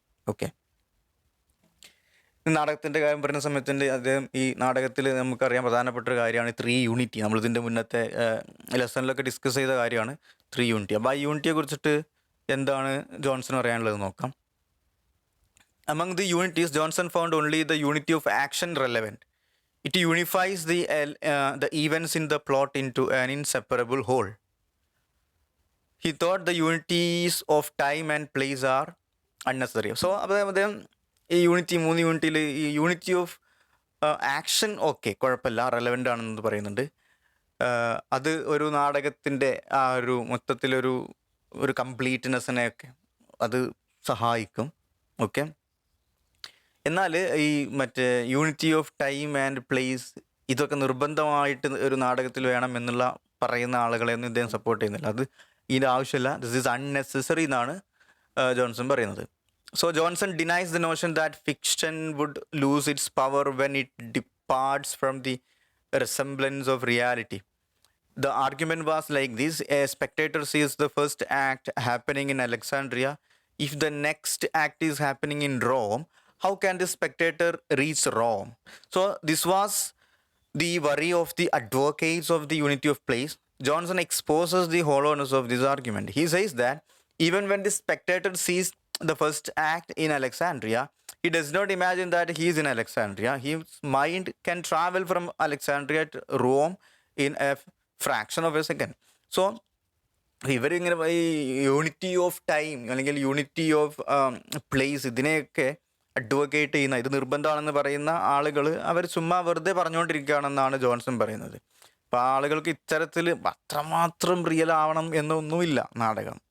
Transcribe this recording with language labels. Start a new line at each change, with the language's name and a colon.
Malayalam: Okay, നാടകത്തിൻ്റെ കാര്യം പറയുന്ന സമയത്തിൻ്റെ അദ്ദേഹം ഈ നാടകത്തിൽ നമുക്കറിയാൻ പ്രധാനപ്പെട്ട ഒരു കാര്യമാണ് 3 യൂണിറ്റി. നമ്മളിതിൻ്റെ മുന്നത്തെ ലെസണിലൊക്കെ ഡിസ്കസ് ചെയ്ത കാര്യമാണ് 3 യൂണിറ്റി. അപ്പോൾ ആ യൂണിറ്റിയെ കുറിച്ചിട്ട് എന്താണ് ജോൺസൺ പറയാനുള്ളത് നോക്കാം.
English: Among the unities, Johnson found only the unity of action relevant. It unifies the events in the plot into an inseparable whole. He thought the unities of time and place are unnecessary.
Malayalam: So, അദ്ദേഹം ഈ 3 യൂണിറ്റിയിൽ ഈ unity of action okay കുഴപ്പമില്ല, relevant ആണെന്ന് പറയുന്നുണ്ട്. അത് ഒരു നാടകത്തിൻ്റെ ആ ഒരു മൊത്തത്തിലൊരു കംപ്ലീറ്റ്നെസ്സിനെയൊക്കെ അത് സഹായിക്കും. ഓക്കെ, എന്നാൽ ഈ unity of time and place ഇതൊക്കെ നിർബന്ധമായിട്ട് ഒരു നാടകത്തിൽ വേണം എന്നുള്ള പറയുന്ന ആളുകളെയൊന്നും ഇദ്ദേഹം സപ്പോർട്ട് ചെയ്യുന്നില്ല. അത് ഇതിൻ്റെ ആവശ്യമില്ല,
English: this is unnecessary
Malayalam: എന്നാണ് ജോൺസൺ പറയുന്നത്.
English: So Johnson denies the notion that fiction would lose its power when it departs from the resemblance of reality. The argument was like this: a spectator sees the first act happening in Alexandria if the next act is happening in Rome, how can the spectator reach Rome? So this was the worry of the advocates of the unity of place. Johnson exposes the hollowness of this argument. He says that even when the spectator sees the first act in Alexandria, he does not imagine that he is in Alexandria. His mind can travel from Alexandria to Rome in a fraction of a second.
Malayalam: So ഇവരിങ്ങനെ ഈ unity of time അല്ലെങ്കിൽ unity of place ഇതിനെയൊക്കെ advocate ചെയ്യുന്ന, ഇത് നിർബന്ധമാണെന്ന് പറയുന്ന ആളുകൾ അവർ ചുമ്മാ വെറുതെ പറഞ്ഞുകൊണ്ടിരിക്കുകയാണെന്നാണ് ജോൺസൺ പറയുന്നത്. അപ്പോൾ ആളുകൾക്ക് ഇത്തരത്തിൽ അത്രമാത്രം റിയൽ ആവണം എന്നൊന്നുമില്ല നാടകം.